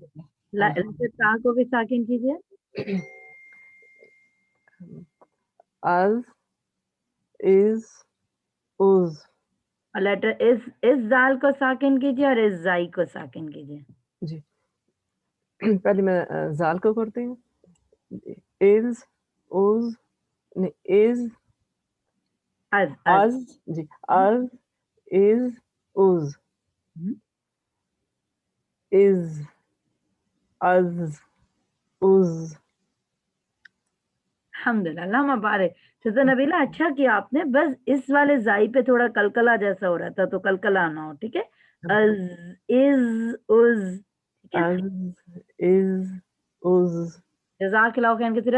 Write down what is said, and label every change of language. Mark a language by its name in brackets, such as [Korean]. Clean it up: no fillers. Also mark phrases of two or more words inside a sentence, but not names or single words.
[Urdu] لیٹر تا کو بھی ساکن کیجئے. از از از. اور لیٹر اس زال کو ساکن کیجئے اور اس زائی کو ساکن کیجئے. جی پہلے میں زال کو کرتی ہوں. از از از از از. جی از از از از از از. [Arabic] الحمدللہ اللہم مبارک. [Urdu] سسٹر نبیلہ اچھا کیا آپ نے, بس اس والے زائی پہ تھوڑا کلکلا جیسا ہو رہا تھا, تو کلکلا نہ ہو. ٹھیک ہے, از از از. ٹھیک ہے, از از از. [Arabic] جزاک اللہ خیر کثیرہ.